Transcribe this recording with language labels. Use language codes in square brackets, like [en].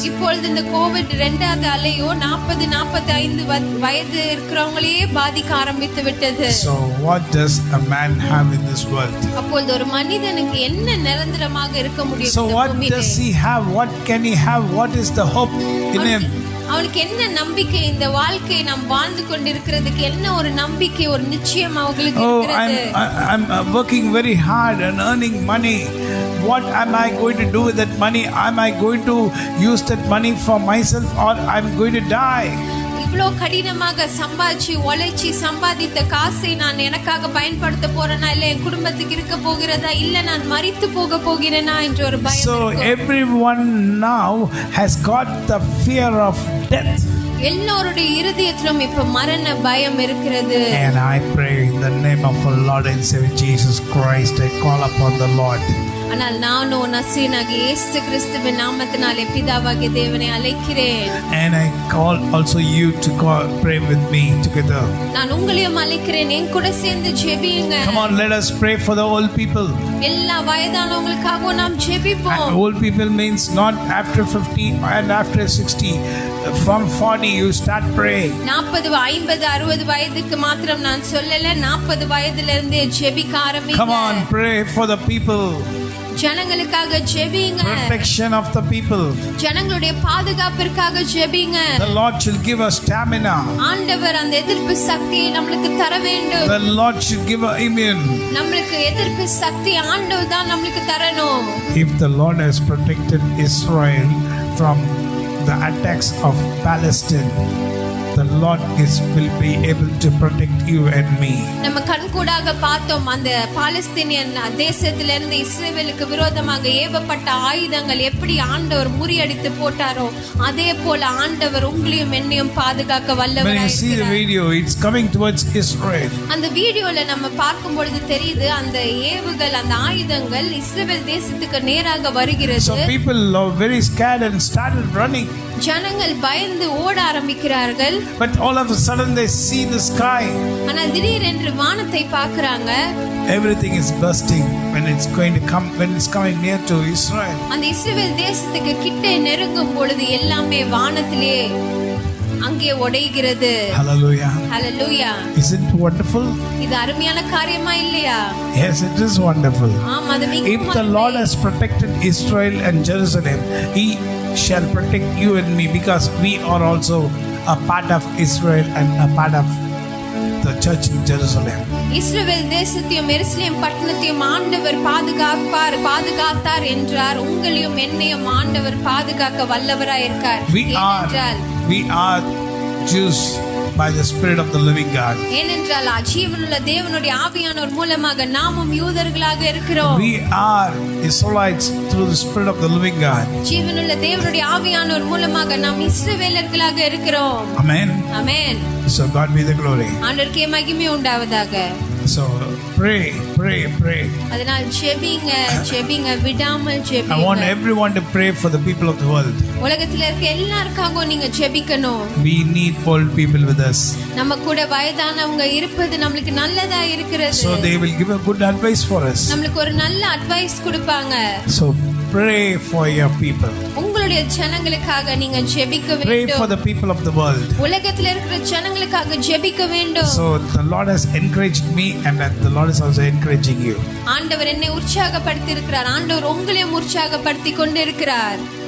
[ta] இப்பொழுது இந்த கோவிட் இரண்டாவது அலையோ 40 45 வயது இருக்கிறவங்களையே பாதிக்க ஆரம்பித்து விட்டது. [en] So what does a man have in this world? [ta] அப்பொழுது ஒரு மனிதனுக்கு என்ன நிரந்தரமாக இருக்க முடியும்? [en] So what does he have? What can he have? What is the hope in him? [ta] அவனுக்கு என்ன நம்பிக்கை? இந்த வாழ்க்கை நாம் வாழ்ந்து கொண்டிருக்கிறதுக்கு என்ன ஒரு நம்பிக்கை, ஒரு நிச்சயம் அவங்களுக்கு இருக்கிறது? [en] I'm working very hard and earning money. What am I going to do with that money? Am I going to use that money for myself or I'm going to die? [ta] இவ்வளோ கடினமாக சம்பாதிச்சு உழைச்சி சம்பாதித்த காசை நான் எனக்காக பயன்படுத்த போறேனா, இல்லை என் குடும்பத்துக்கு இருக்க போகிறதா, இல்லை நான் மரித்து போக போகிறேனா என்ற ஒரு பயம். [en] So everyone now has got the fear of death. [ta] எல்லோருடைய இருதயத்திலும் இப்ப மரண பயம் இருக்கிறது. [en] And I pray in the name of our Lord and Savior Jesus Christ, I call upon the Lord. [ta] ஆனால் நானும் நசீனாகிய இயேசு கிறிஸ்துவின் நாமத்தினாலே பிதாவாகிய தேவனை அழைக்கிறேன். [en] And I call also you to pray with me together. [ta] நான் உங்களையும் அழைக்கிறேன், என் கூட சேர்ந்து ஜெபியுங்க. [en] Come on, let us pray for the old people. [ta] எல்லா வயதானவங்களுக்காக நாம் ஜெபிப்போம். [en] Old people means not after 50 and after 60. From 40 you start praying. 40 [ta] 50 60 வயதுக்கு மாத்திரம் நான் சொல்லல, 40 வயதில இருந்தே ஜெபிக்க ஆரம்பிங்க. [en] Come on, pray for the people. [ta] ஜனங்களுக்காக ஜெபிங்க. [en] Protection of the people. [ta] ஜனங்களுடைய பாதுகாப்பிற்காக ஜெபிங்க. [en] The Lord shall give us stamina. [ta] ஆண்டவர் அந்த எதிர்ப்பு சக்தியை நமக்கு தர வேண்டும். [en] The Lord should give us immune. [ta] நமக்கு எதிர்ப்பு சக்தி ஆண்டவர் தான் நமக்கு தரணும். [en] If the Lord has protected Israel from the attacks of Palestine, the Lord will be able to protect you and me. [ta] நம்ம கண்கூடாக பார்த்தோம், அந்த பாலஸ்தீனியன் தேசத்திலிருந்து இஸ்ரவேலுக்கு விரோதமாக ஏவப்பட்ட ஆயுதங்கள் எப்படி ஆண்டவர் முறியடித்து போட்டாரோ, அதே போல ஆண்டவர் உங்களையும் என்னையும் பாதுகாக்க வல்லவராய் இருக்கிறார். [en] When you see the video, it's coming towards Israel. [ta] அந்த வீடியோல நம்ம பார்க்கும் பொழுது தெரியுது, அந்த ஏவுகள் அந்த ஆயுதங்கள் இஸ்ரவேல் தேசத்துக்கு நேராக வருகிறது. [en] So people are very scared and started running. [ta] ஜனங்கள் பயந்து ஓட ஆரம்பிக்கிறார்கள். [en] But all of a sudden they see the sky. [ta] ஆனால் திடீரென்று வானத்தை பார்க்கறாங்க. [en] Everything is bursting when it's coming near to Israel. [ta] அந்த இஸ்ரவேல் தேசத்துக்கு கிட்ட நெருங்கும் பொழுது எல்லாமே வானத்திலே அங்கே உடைகிறது. [en] Hallelujah. Hallelujah. Isn't it wonderful? [ta] இது அருமையான காரியமா இல்லையா? [en] Yes, it is wonderful. [ta] ஆமா, அது மிகவும் [en] If the Lord has protected Israel and Jerusalem, He shall protect you and me, because we are also a part of Israel and a part of the church in Jerusalem. [ta] இஸ்ரவேல் தேசத்தையும் எருசலேம் பட்டணத்தையும் ஆண்டவர் பாதுகாத்தார் என்றார். உங்களையும் என்னையும் ஆண்டவர் பாதுகாக்க வல்லவராய் இருக்கார். [en] We are Jews by the Spirit of the living God. [ta] ஏனென்றால் ஜீவனுள்ள தேவனுடைய ஆவியானவர் மூலமாக நாமும் யூதர்களாக இருக்கிறோம். [en] We are Israelites through the Spirit of the living God. [ta] ஜீவனுள்ள தேவனுடைய ஆவியானவர் மூலமாக நாம் இஸ்ரவேலர்களாக இருக்கிறோம். [en] Amen. Amen. So God be the glory. [ta] ஆண்டவருக்கே மகிமை உண்டாவதாக. [en] So pray. [ta] அதனால் ஜெபிங்க விடாமல் ஜெபிங்க. [en] I want everyone to pray for the people of the world. [ta] உலகத்துல இருக்க எல்லாருக்காகவும் நீங்க ஜெபிக்கணும். [en] We need old people with us. [ta] நம்ம கூட வயதானவங்க இருப்பது நமக்கு நல்லதா இருக்கிறது. [en] So they will give a good advice for us. [ta] நமக்கு ஒரு நல்ல அட்வைஸ் கொடுப்பாங்க. [en] So pray for your people. [ta] உங்களுடைய ஜனங்களுக்காக நீங்க ஜெபிக்க வேண்டும். [en] Pray for the people of the world. [ta] உலகத்துல இருக்கிற ஜனங்களுக்காக ஜெபிக்க வேண்டும். [en] So the Lord has encouraged me and the Lord is also encouraging you. [ta] ஆண்டவர் என்னை உற்சாகப்படுத்தி இருக்கிறார். ஆண்டவர் உங்களையும் உற்சாகப்படுத்தி கொண்டிருக்கிறார்.